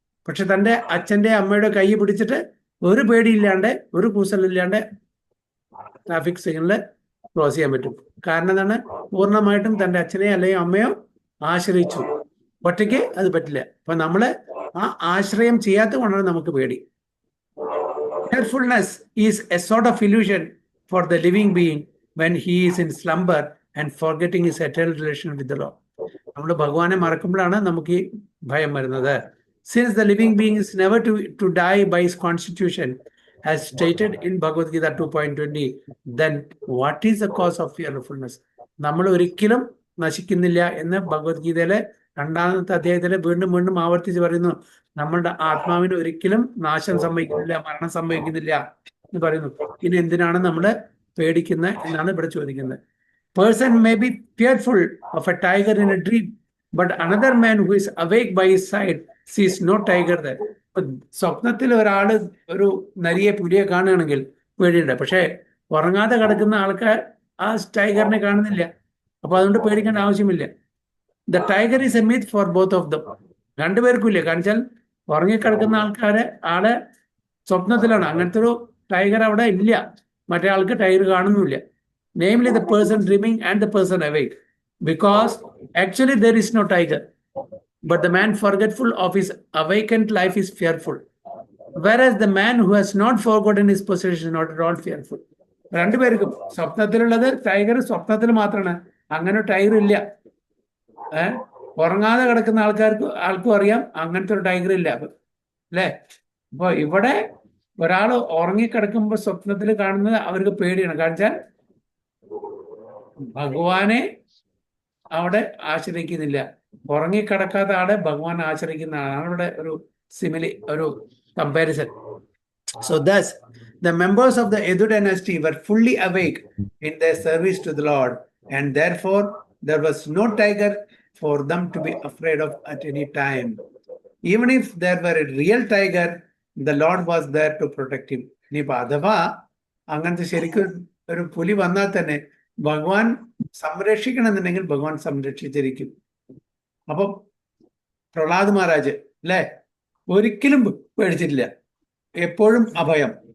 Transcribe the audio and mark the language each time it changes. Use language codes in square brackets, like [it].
[ml] പക്ഷെ തൻ്റെ അച്ഛൻ്റെ അമ്മയുടെ കൈ പിടിച്ചിട്ട് ഒരു പേടിയില്ലാണ്ട് ഒരു കൂസലില്ലാണ്ട് ട്രാഫിക് സിഗ്നലിൽ ക്രോസ് ചെയ്യാൻ പറ്റും. കാരണം എന്താണ്? പൂർണ്ണമായിട്ടും തൻ്റെ അച്ഛനെയോ അല്ലെങ്കിൽ അമ്മയോ ആശ്രയിച്ചു. ഒറ്റയ്ക്ക് അത് പറ്റില്ല. അപ്പൊ നമ്മള് ആ ആശ്രയം ചെയ്യാത്ത കൊണ്ടാണ് നമുക്ക് പേടി. [en] Fearfulness is a sort of illusion for the living being when he is in slumber and forgetting his eternal relation with the Lord. [ml] നമ്മൾ ഭഗവാനെ മറക്കുമ്പോഴാണ് നമുക്ക് ഈ ഭയം വരുന്നത്. [en] Since the living being is never to die by his constitution, as stated in Bhagavad Gita 2.20, then what is the cause of fearfulness? [ml] നമ്മൾ ഒരിക്കലും നശിക്കുന്നില്ല എന്ന് ഭഗവത്ഗീതയിലെ 2ാമത്തെ അധ്യായത്തിലെ വീണ്ടും വീണ്ടും ആവർത്തിച്ച് പറയുന്നു. നമ്മളുടെ ആത്മാവിന് ഒരിക്കലും നാശം സംഭവിക്കുന്നില്ല, മരണം സംഭവിക്കുന്നില്ല എന്ന് പറയുന്നു. ഇനി എന്തിനാണ് നമ്മൾ പേടിക്കുന്നത് എന്നാണ് ഇവിടെ ചോദിക്കുന്നത്. [en] Person may be fearful of a tiger in a dream, but another man who is awake by his side sees no tiger there. [ml] സ്വപ്നത്തിൽ ഒരാള് ഒരു നരിയെ പുലിയെ കാണുകയാണെങ്കിൽ പേടിയുണ്ട്, പക്ഷെ ഉറങ്ങാതെ കിടക്കുന്ന ആൾക്കാർ ആ ടൈഗറിനെ കാണുന്നില്ല. അപ്പൊ അതുകൊണ്ട് പേടിക്കേണ്ട ആവശ്യമില്ല. [en] The tiger is a myth for both of them. [ml] രണ്ടുപേർക്കും ഇല്ല. കാരണം വെച്ചാൽ ഉറങ്ങിക്കിടക്കുന്ന ആളെ സ്വപ്നത്തിലാണ്. അങ്ങനത്തെ ഒരു ടൈഗർ അവിടെ ഇല്ല. മറ്റേ ആൾക്ക് ടൈഗർ കാണുന്നില്ല. [en] Namely the person dreaming and the person awake. Because actually there is no tiger. But the man forgetful of his awakened life is fearful. Whereas the man who has not forgotten his possession is not at all fearful. [ml] രണ്ടുപേർക്കും സ്വപ്നത്തിലുള്ളത് tiger സ്വപ്നത്തിൽ മാത്രമാണ്. അങ്ങനെ tiger ഇല്ല. ഉറങ്ങാതെ കിടക്കുന്ന ആൾക്കും അറിയാം അങ്ങനത്തെ ഒരു ടൈഗർ ഇല്ല. അല്ലേ? അപ്പൊ ഇവിടെ ഒരാൾ ഉറങ്ങിക്കിടക്കുമ്പോൾ സ്വപ്നത്തിൽ കാണുന്നത് അവർക്ക് പേടിയാണ്. കാരണം വെച്ചാൽ ഭഗവാനെ അവിടെ ആശ്രയിക്കുന്നില്ല. ഉറങ്ങിക്കിടക്കാത്ത ആളെ ഭഗവാൻ ആശ്രയിക്കുന്ന ആളാണ് ഇവിടെ ഒരു സിമിലി, ഒരു comparison. [en] So thus, the members of the Yadu dynasty were fully awake in their service to the Lord, and therefore there was no tiger for them to be afraid of at any time. Even if there were a real tiger, the Lord was there to protect him. [ml] ഇനിയിപ്പോൾ അഥവാ അങ്ങനത്തെ ശരിക്കും ഒരു പുലി വന്നാൽ തന്നെ ഭഗവാൻ സംരക്ഷിക്കണമെന്നുണ്ടെങ്കിൽ ഭഗവാൻ സംരക്ഷിച്ചിരിക്കും. അപ്പം പ്രഹ്ലാദ് മഹാരാജ് അല്ലേ, ഒരിക്കലും പേടിച്ചിട്ടില്ല. എപ്പോഴും അഭയം.